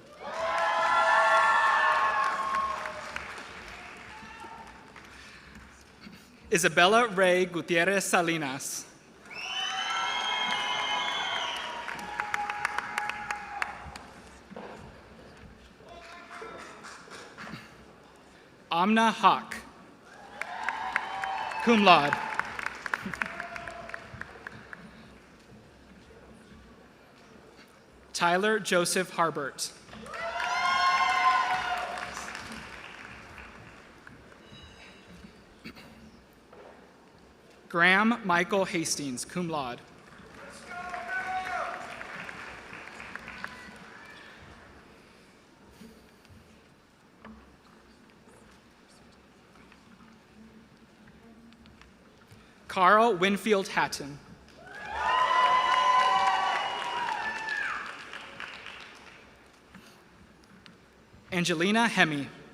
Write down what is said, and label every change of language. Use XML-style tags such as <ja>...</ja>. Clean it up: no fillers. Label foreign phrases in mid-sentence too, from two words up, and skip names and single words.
<en>Isabella Ray Gutierrez Salinas. Amna Haq.</en> <la>Cum laude.</la> <en>Tyler Joseph Harbert. Graham Michael Hastings,</en> <la>cum laude.</la> <en>Carl Winfield Hatton. Angelina Hemme.</en>